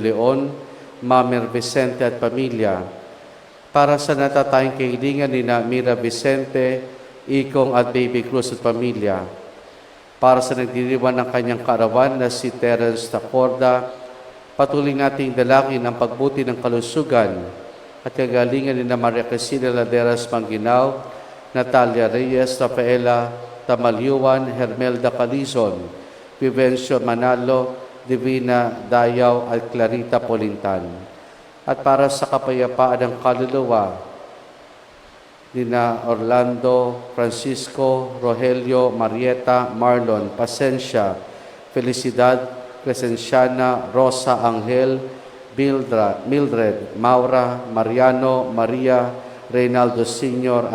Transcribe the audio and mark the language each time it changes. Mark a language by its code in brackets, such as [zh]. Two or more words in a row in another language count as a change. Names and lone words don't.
[tl] Leon, Mamer Vicente at pamilya, para sa natatayang kahilingan ni Mira Vicente, Ikong at Baby Cruz at pamilya, para sa nagdiriwan ng kanyang kaarawan na si Terence Tacorda, patuloy nating dalangin ang pagbuti ng kalusugan at kagalingan ni Maria Cristina Laderas Manginao, Natalia Reyes, Rafaela Tamalyuan, Hermelda Calizon, Vivencio Manalo, Divina Dayaw at Clarita Polintan. At para sa kapayapaan ng kaluluwa nina Orlando, Francisco, Rogelio, Marieta, Marlon, Pasencia, Felicidad, Crescenciana, Rosa, Angel, Mildred, Maura, Mariano, Maria, Reynaldo Sr.